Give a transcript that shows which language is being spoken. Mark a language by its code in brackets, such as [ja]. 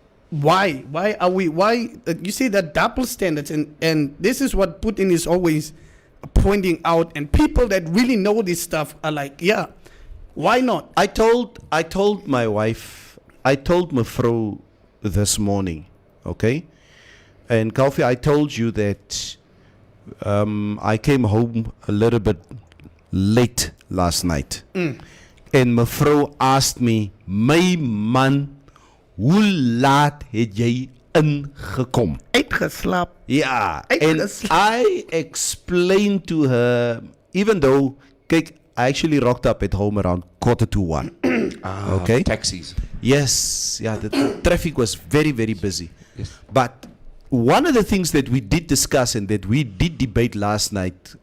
[en] Why are we? Why you see that double standards, and this is what Putin is always pointing out, and people that really know this stuff are like, yeah, why not? I told my wife, I told Mevrouw this morning, okay? And Kofi, I told you that I came home a little bit late last night. And Mevrouw asked me, my man, [af] hoe laat het jy ingekom? Uitgeslaap. [en] Yeah, and [af] Uitgeslaap. [en] I explained to her, even though, kyk, I actually rocked up at home around 1:45. Okay. Taxis. Yes, yeah, the traffic was very, very busy. Yes. But one of the things that we did discuss and that we did debate last night